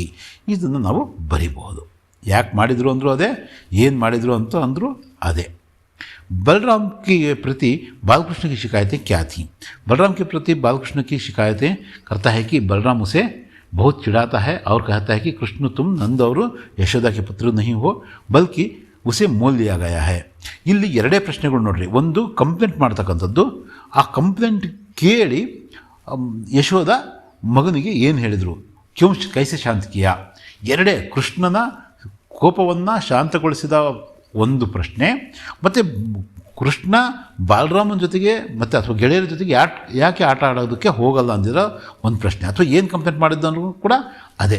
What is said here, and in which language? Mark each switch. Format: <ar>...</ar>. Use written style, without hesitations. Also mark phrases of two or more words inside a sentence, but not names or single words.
<kn>ಇದನ್ನು ನಾವು ಬರಿಬಹುದು. ಯಾಕೆ ಮಾಡಿದರು ಅಂದರೂ ಅದೇ, ಏನು ಮಾಡಿದರು ಅಂತ ಅಂದರೂ ಅದೇ.</kn> <hi>बलराम के प्रति बालकृष्ण की शिकायतें क्या थीं? बलराम के प्रति बालकृष्ण की शिकायतें करता है कि बलराम उसे बहुत चिढ़ाता है और कहता है कि कृष्ण तुम नंद और यशोदा के पुत्र नहीं हो बल्कि उसे मोल लिया गया है.</hi> <kn>ಇಲ್ಲಿ ಎರಡೇ ಪ್ರಶ್ನೆಗಳು ನೋಡ್ರಿ. ಒಂದು ಕಂಪ್ಲೇಂಟ್ ಮಾಡ್ತಕ್ಕಂಥದ್ದು, ಆ ಕಂಪ್ಲೇಂಟ್ ಕೇಳಿ ಯಶೋದ ಮಗನಿಗೆ ಏನು ಹೇಳಿದರು,</kn> <hi>क्यों कैसे शांत किया,</hi> <kn>ಎರಡೇ ಕೃಷ್ಣನ ಕೋಪವನ್ನು ಶಾಂತಗೊಳಿಸಿದ ಒಂದು ಪ್ರಶ್ನೆ, ಮತ್ತು ಕೃಷ್ಣ ಬಾಲರಾಮನ ಜೊತೆಗೆ ಮತ್ತು ಅಥವಾ ಗೆಳೆಯರ ಜೊತೆಗೆ ಯಾಕೆ ಆಟ ಆಡೋದಕ್ಕೆ ಹೋಗಲ್ಲ ಅಂದಿರೋ ಒಂದು ಪ್ರಶ್ನೆ, ಅಥವಾ ಏನು ಕಂಪ್ಲೇಂಟ್ ಮಾಡಿದ್ದನ್ನು ಕೂಡ ಅದೇ.</kn>